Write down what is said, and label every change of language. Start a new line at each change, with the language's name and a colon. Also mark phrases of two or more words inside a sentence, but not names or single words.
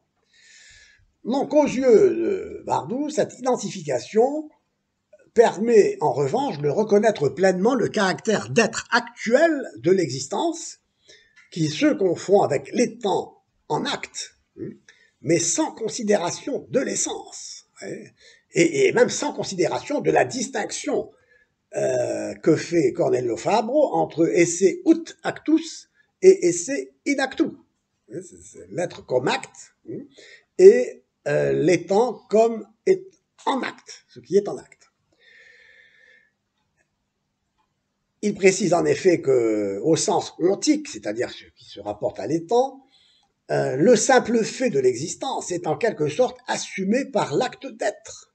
French: Donc, aux yeux de Bardou, cette identification permet en revanche de reconnaître pleinement le caractère d'être actuel de l'existence, qui se confond avec l'étant en acte, mais sans considération de l'essence, et même sans considération de la distinction que fait Cornelio Fabro entre
Latin: esse ut actus et esse in actu.
French: C'est l'être comme acte et l'étant comme en acte, ce qui est en acte. Il précise en effet que, au sens ontique, c'est-à-dire ce qui se rapporte à l'étant, le simple fait de l'existence est en quelque sorte assumé par l'acte d'être.